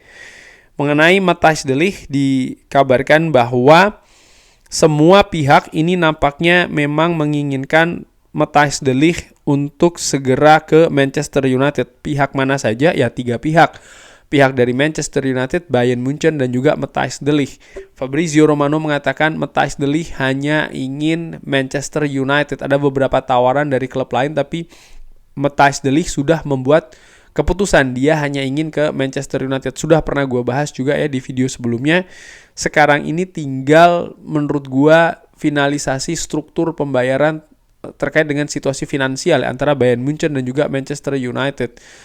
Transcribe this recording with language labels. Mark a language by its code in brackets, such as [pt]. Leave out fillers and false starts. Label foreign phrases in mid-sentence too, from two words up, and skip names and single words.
[id] Mengenai Matthijs de Ligt, dikabarkan bahwa semua pihak ini nampaknya memang menginginkan Matthijs de Ligt untuk segera ke Manchester United. Pihak mana saja? Ya 3 pihak. Pihak dari Manchester United, Bayern Munchen, dan juga Matthijs de Ligt. Fabrizio Romano mengatakan Matthijs de Ligt hanya ingin Manchester United. Ada beberapa tawaran dari klub lain, tapi Matthijs de Ligt sudah membuat keputusan. Dia hanya ingin ke Manchester United. Sudah pernah gue bahas juga ya di video sebelumnya. Sekarang ini tinggal menurut gue finalisasi struktur pembayaran terkait dengan situasi finansial antara Bayern Munchen dan juga Manchester United.